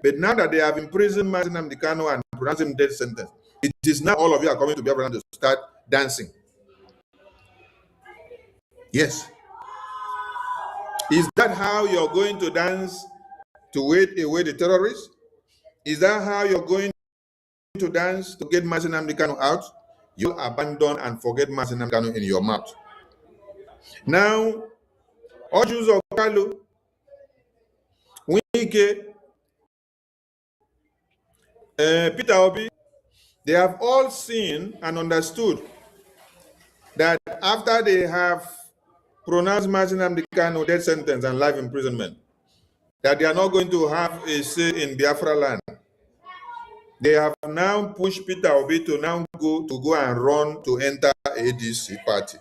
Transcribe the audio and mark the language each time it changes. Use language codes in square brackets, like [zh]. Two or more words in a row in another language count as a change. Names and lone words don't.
[en] But now that they have imprisoned Mazi Nnamdi Kanu and pronounced him death sentence, it is now all of you are coming to Biafra to start dancing. Yes. Is that how you're going to dance to wait away the terrorists? Is that how you're going to dance to get Mazi Nnamdi Kanu out? You abandon and forget Mazi Nnamdi Kanu in your mouth. Now, all Jews of Kalu, Wike, Peter Obi, they have all seen and understood that after they have pronounced Mazi Nnamdi Kanu death sentence and life imprisonment, that they are not going to have a say in Biafra land. They have now pushed Peter Obi to now go and run to enter ADC party.